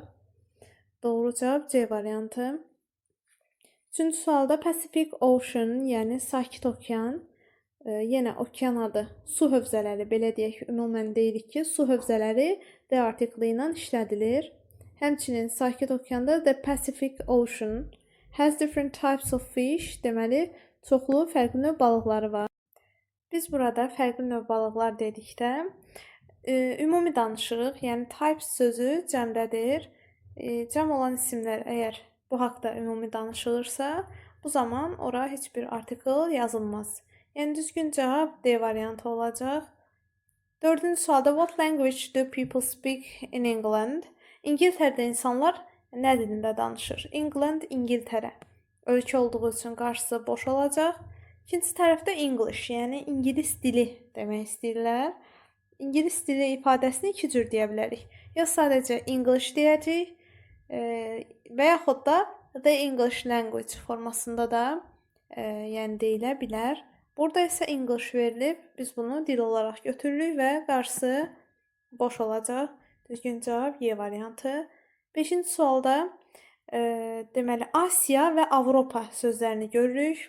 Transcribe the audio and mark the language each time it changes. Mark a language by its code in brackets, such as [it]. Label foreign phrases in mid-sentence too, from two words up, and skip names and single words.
[az] Doğru cavab C variantı. Üçüncü sualda Pacific Ocean, yəni Sakit Okean, yenə okean adı, su hövzələri, belə deyək, ümumən deyirik ki, su hövzələri [en] the article [az] ilə işlədilir. Həmçinin Sakit Okeanda [en] the Pacific Ocean has different types of fish, [az] deməli, çoxlu fərqli növ balıqları var. Biz burada fərqli növ balıqlar dedikdə ümumi danışırıq, yəni types sözü cəmdədir. Cəm olan isimlər əgər bu haqda ümumi danışılırsa, bu zaman ora heç bir artikel yazılmaz. Yəni düzgün cavab D variantı olacaq. Dördüncü sualda [en] what language do people speak in England? [az] İngiltərədə insanlar nə dilində danışır? England, İngiltərə. Ölkə olduğu üçün qarşısı boş olacaq. İkinci tərəfdə English, yəni ingilis dili demək istəyirlər. İngilis dili ifadəsini iki cür deyə bilərik. Ya sadəcə English deyəcəyik və yaxud da [en] the English language [az] formasında da yəni deyilə bilər. Burada isə English verilib, biz bunu dil olaraq götürürük və qarşısı boş olacaq. Düzgün cavab Y variantı. 5-ci sualda deməli Asiya və Avropa sözlərini görürük.